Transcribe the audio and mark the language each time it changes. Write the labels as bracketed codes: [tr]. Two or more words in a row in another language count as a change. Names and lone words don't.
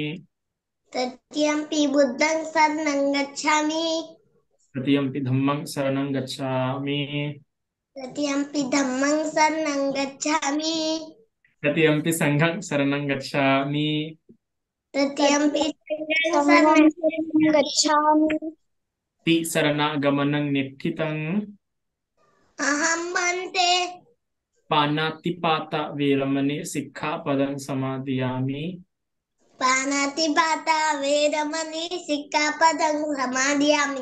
[pi] तृतीयंपि बुद्धं शरणं गच्छामि तृतीयंपि धम्मं शरणं गच्छामि तृतीयंपि धम्मं शरणं गच्छामि तृतीयंपि संघं शरणं गच्छामि तृतीयंपि संघं संगम शरणं गच्छामि शरणागमनं निष्ठितं अहं भन्ते पानातिपाता वेरमणि सिक्खापदं समादयामि पानातिपाता वेरमणि सिक्खापदं समादयामि